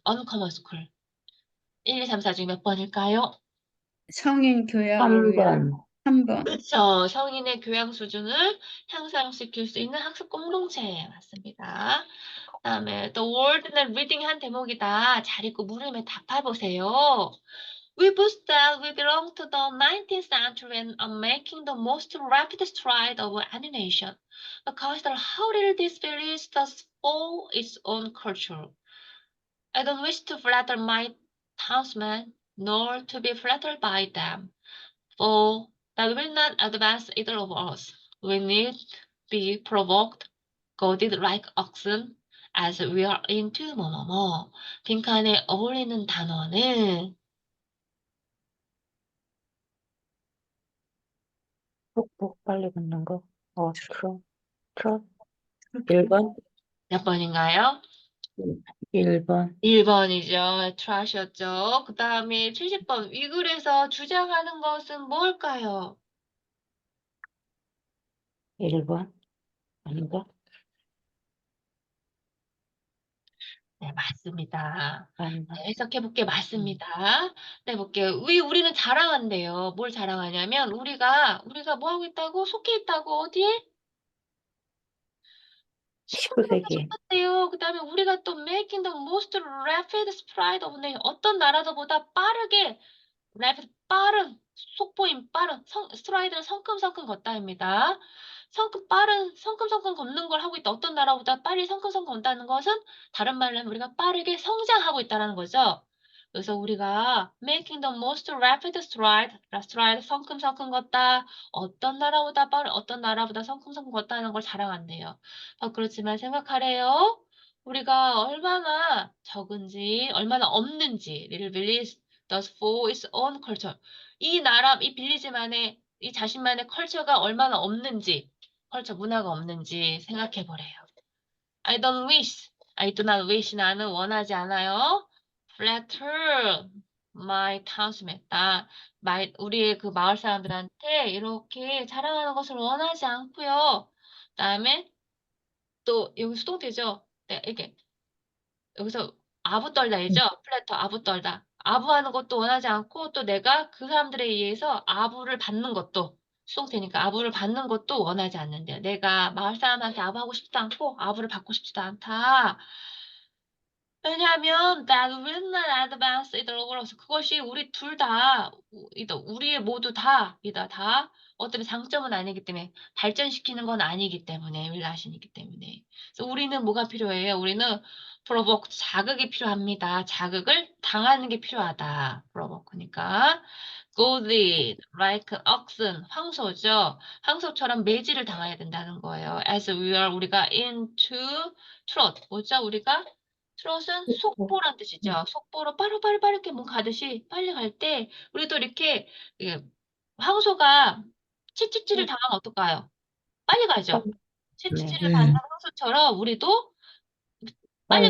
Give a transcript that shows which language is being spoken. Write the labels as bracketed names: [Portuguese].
[Korean] 언커먼 스쿨. 1, 2, 3, 4 중에 몇 번일까요? 성인 교양을 위한 3번. 3번. 그렇죠. 성인의 교양 수준을 향상시킬 수 있는 학습 공동체 맞습니다. 그다음에 The World는 리딩 한 대목이다. 잘 읽고 물음에 답해보세요. [English] We boast that we belong to the 19th century and are making the most rapid stride of any nation. But consider how little this village does for its own culture. I don't wish to flatter my townsmen, nor to be flattered by them. For that will not advance either of us. We need be provoked, goaded like oxen, as we are into [Korean] 뭐뭐뭐. 빈칸에 어울리는 단어는 푹푹 빨리 걷는 거. 트롯. 1번? 몇 번인가요? 1번. 1번이죠. trash였죠. 그 다음에 70번. 위글에서 주장하는 것은 뭘까요? 1번? 아닌가? 네, 맞습니다. 아닌가? 네, 해석해볼게. 맞습니다. 네, 볼게요. 우리는 자랑한대요. 뭘 자랑하냐면, 우리가 뭐 하고 있다고? 속해 있다고, 어디에? 19세기에 속했대요. 그 다음에 우리가 또 [English] making the most rapid spread of nation. [Korean] 어떤 나라들보다 빠르게, rapid, 빠른, 속보인 빠른, 스트라이드는 성큼성큼 걷다입니다. 성큼성큼 걷는 걸 하고 있다. 어떤 나라보다 빨리 성큼성큼 걷다는 것은 다른 말로 하면 우리가 빠르게 성장하고 있다는 거죠. 그래서 우리가 [English] making the most rapid stride, [Korean] 성큼성큼 걷다. 어떤 나라보다 성큼성큼 걷다는 걸 자랑한대요. 그렇지만 생각하래요. 우리가 얼마나 적은지, 얼마나 없는지, [English] village does for its own culture. [Korean] 이 빌리지만의, 이 자신만의 컬처가 얼마나 없는지, 컬처 문화가 없는지 생각해 보래요. [English] I do not wish. [Korean] 나는 원하지 않아요. [English] flatter my townsmen. [Korean] 우리의 그 마을 사람들한테 이렇게 자랑하는 것을 원하지 않고요. 그다음에 또 여기 수동태죠. 네, 이렇게 여기서 아부 떨다이죠. 플래터 아부 떨다. 아부하는 것도 원하지 않고 또 내가 그 사람들에 의해서 아부를 받는 것도 수동태니까 아부를 받는 것도 원하지 않는데요. 내가 마을 사람한테 아부하고 싶지도 않고 아부를 받고 싶지도 않다. 왜냐하면 [English] that will not advance it overall. [Korean] 그것이 우리 둘 다, 우리의 모두 다 어떤 장점은 아니기 때문에 발전시키는 건 아니기 때문에 윌라신이기 때문에. 그래서 우리는 뭐가 필요해요? 우리는 provoke 자극이 필요합니다. 자극을 당하는 게 필요하다. provoke니까. [English] goaded like oxen [Korean] 황소죠. 황소처럼 매질을 당해야 된다는 거예요. [English] as we are [Korean] 우리가 [English] into trot [Korean] 뭐죠? 우리가 트롯은 속보란 뜻이죠. 속보로 빠르게 뭐 가듯이 빨리 갈 때 우리도 이렇게 황소가 채찍질을 당하면 어떨까요? 빨리 가죠. 네. 채찍질을 받는 황소처럼 우리도 빨리